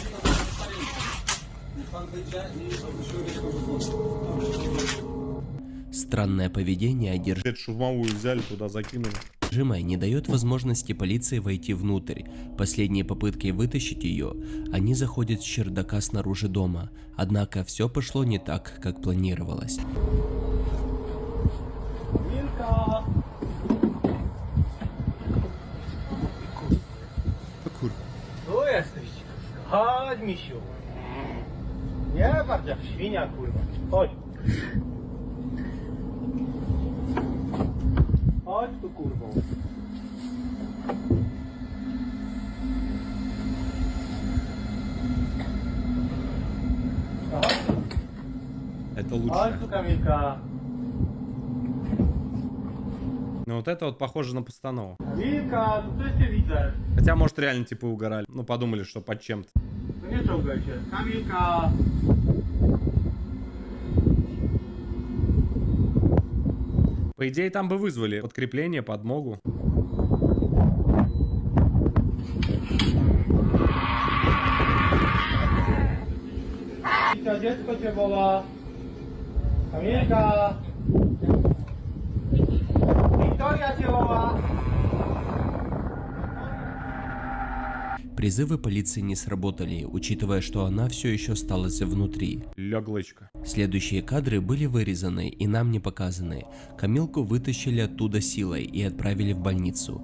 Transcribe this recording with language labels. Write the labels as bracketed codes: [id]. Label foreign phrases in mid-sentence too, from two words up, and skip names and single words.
[ru] Странное поведение Эту шурмовую взяли, туда закинули. одержимой не дает возможности полиции войти внутрь. Последние попытки вытащить ее, они заходят с чердака снаружи дома. Однако все пошло не так, как планировалось. [pl] Tu jesteś. Chodź, misiu. Nie patrz jak świnia, kurwa. Chodź. Chodź tu, kurwo. [ru] Это лучше. [pl] Chodź tu, Kamilka. [ru] Ну вот это вот похоже на постанову. [pl] Kamilka, tu coś ty widzę. [ru] Хотя, может, реально типа угорали. Ну, подумали, что под чем-то. [pl] No nie czołgaj się. Kamilka. [ru] По идее, там бы вызвали подкрепление, подмогу. [pl] Kamilka, dziecko cię woła. Kamilka. Wiktoria cię woła. [ru] Призывы полиции не сработали, учитывая, что она все еще осталась внутри. Леглычка. Следующие кадры были вырезаны и нам не показаны. Камилку вытащили оттуда силой и отправили в больницу.